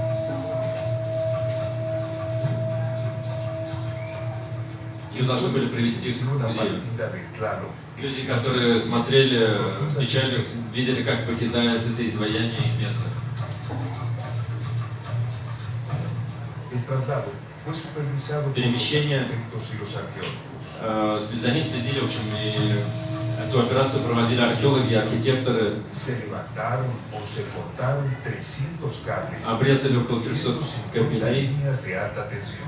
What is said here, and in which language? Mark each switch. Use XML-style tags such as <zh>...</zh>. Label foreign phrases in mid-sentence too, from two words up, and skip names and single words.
<ru>Ее должны были привезти</ru> <es>Se</es> <ru>к</ru> <es>hizo una</es> <ru>музею.</ru> <es>partida de Tlaloc.</es> <ru>Люди, которые смотрели с печалью, видели, как покидает это изваяние их место.</ru> <es>El traslado fue supervisado por los</es> <ru>Перемещение,</ru> <es>arquitectos y los arqueólogos.</es> <ru>за ним следили, в общем, и эту операцию проводили археологи, архитекторы.</ru> <es>Se levantaron o se cortaron 300 cables,</es> <ru>Обрезали около 300 150 кабелей</ru> <es>líneas de alta tensión.</es>